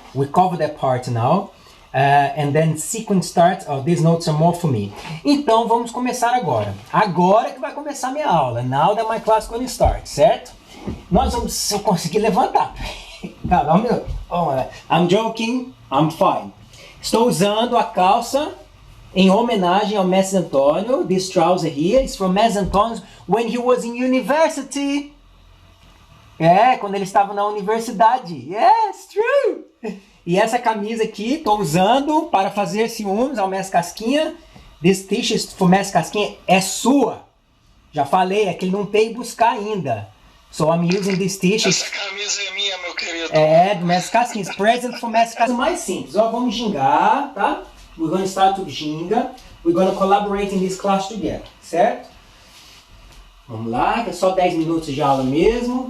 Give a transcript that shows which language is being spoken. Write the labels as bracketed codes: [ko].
[en] We cover that part now. And then sequence starts. Oh, these notes are more for me. [pt] Então vamos começar agora. Agora que vai começar a minha aula. [en] Now that my class is going to start, certo? [pt] Nós vamos, se eu conseguir levantar. Calma, um minuto. [en] Oh, I'm joking, I'm fine. [pt] Estou usando a calça em homenagem ao Mestre Antônio. [en] This trouser here is from Mestre Antônio when he was in university. [pt] Quando ele estava na universidade. [en] Yes, true! [pt] E essa camisa aqui, estou usando para fazer ciúmes ao Mestre Casquinha. [en] This t-shirt for Mestre Casquinha [pt] é sua. Já falei, é que ele não tem buscar ainda. [en] So I'm using this t-shirt. [pt] Essa camisa é minha, meu querido. Do Mestre Casquinha. [en] It's present for Mestre Casquinha. [pt] Mais simples. Vamos gingar, tá? [en] We're going to start with ginga. We're going to collaborate in this class together, certo? [pt] Vamos lá, que é só 10 minutos de aula mesmo.